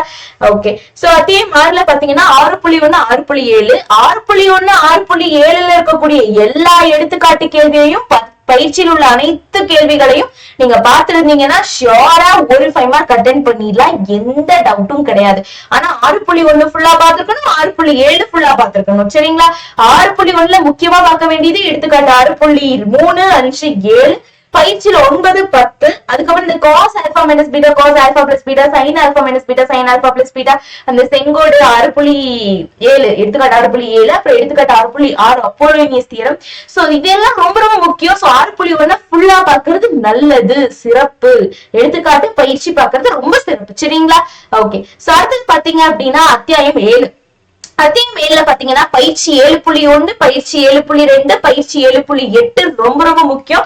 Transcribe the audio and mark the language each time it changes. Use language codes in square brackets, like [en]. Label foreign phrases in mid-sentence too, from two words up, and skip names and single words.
[ta] ஓகே, சோ அத்தியாயம் 6ல பாத்தீங்கன்னா 6.1, 6.7, 6.1, 6.7ல இருக்கக்கூடிய எல்லா எடுத்துக்காட்டு கேள்வியையும் பயிற்சியில் உள்ள அனைத்து கேள்விகளையும் நீங்க பாத்துருந்தீங்கன்னா ஷியோரா ஒரு 5 மார்க் அட்டெண்ட் பண்ணிடலாம், எந்த டவுட்டும் கிடையாது. ஆனா 6.1 ஃபுல்லா பாத்துருக்கணும், 6.7 ஃபுல்லா பாத்துருக்கணும். சரிங்களா? 6.1ல முக்கியமா பார்க்க வேண்டியது எடுத்துக்காட்டு 6.3, 5, 7, பயிற்சியில 9, 10, அதுக்கப்புறம் இந்த [en] cos alpha minus beta, cos alpha plus beta, sin alpha minus beta, sin alpha plus beta, [ta] அந்த செங்கோடு 6.7, எடுத்துக்காட்டு 6.7, அப்புறம் எடுத்துக்காட்டு 6.6 அப்போலோனியஸ் தியரம். சோ இதெல்லாம் ரொம்ப முக்கியம். சோ 6.1 ஃபுல்லா பாக்குறது நல்லது, சிறப்பு. எடுத்துக்காட்டு பயிற்சி பாக்குறது ரொம்ப சிறப்பு. சரிங்களா? ஓகே, சோ அடுத்தது பாத்தீங்க அப்படின்னா அத்தியாயம் 7. அத்தியாயம் 7ல பாத்தீங்கன்னா பயிற்சி 7.1, பயிற்சி 7.2, பயிற்சி 7.8 ரொம்ப முக்கியம்.